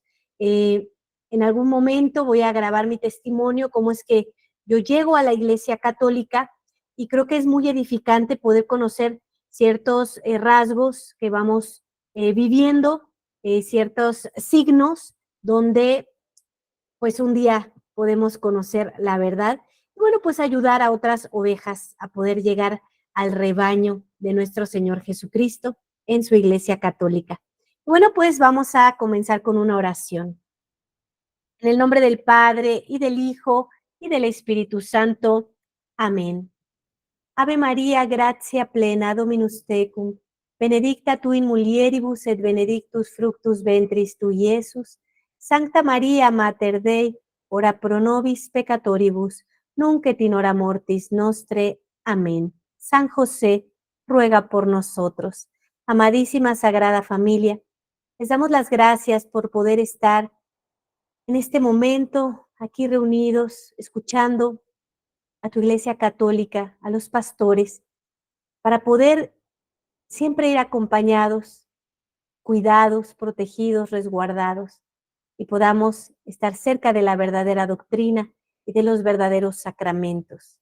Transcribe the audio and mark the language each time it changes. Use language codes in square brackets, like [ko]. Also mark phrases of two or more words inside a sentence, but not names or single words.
[es] En algún momento voy a grabar mi testimonio, cómo es que yo llego a la Iglesia Católica, y creo que es muy edificante poder conocer ciertos rasgos que vamos viviendo, ciertos signos donde pues un día podemos conocer la verdad y bueno, pues ayudar a otras ovejas a poder llegar al rebaño de nuestro Señor Jesucristo en su Iglesia Católica. Bueno, pues vamos a comenzar con una oración. En el nombre del Padre y del Hijo y del Espíritu Santo. Amén. [la] Ave María, gratia plena, Dominus tecum, benedicta tu in mulieribus et benedictus fructus ventris tui, Iesus. Sancta María, Mater Dei, ora pro nobis peccatoribus, nunc et in hora mortis nostre. [es] Amén. San José, ruega por nosotros. Amadísima Sagrada Familia, les damos las gracias por poder estar en este momento aquí reunidos, escuchando a tu Iglesia Católica, a los pastores, para poder siempre ir acompañados, cuidados, protegidos, resguardados, y podamos estar cerca de la verdadera doctrina y de los verdaderos sacramentos.